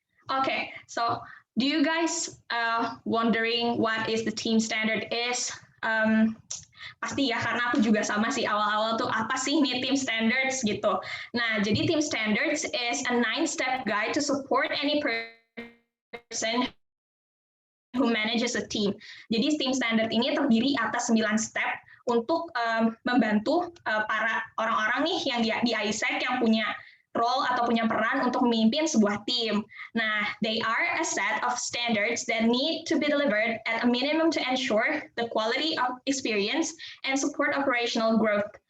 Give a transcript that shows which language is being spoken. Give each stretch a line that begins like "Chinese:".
English: Okay, so do you guys wondering what is the team standard is?
Indonesian: Pasti ya, karena aku juga sama sih awal-awal tuh apa sih nih team standards gitu. Nah, jadi
English: team standards is a 9-step guide to support any person who manages a team.
Indonesian: Jadi team standard ini terdiri atas 9 step untuk membantu para orang-orang nih yang di ISEC yang punya role atau punya peran untuk memimpin sebuah tim.
English: Nah, they are a set of standards that need to be delivered at a minimum to ensure the quality of experience and support operational growth.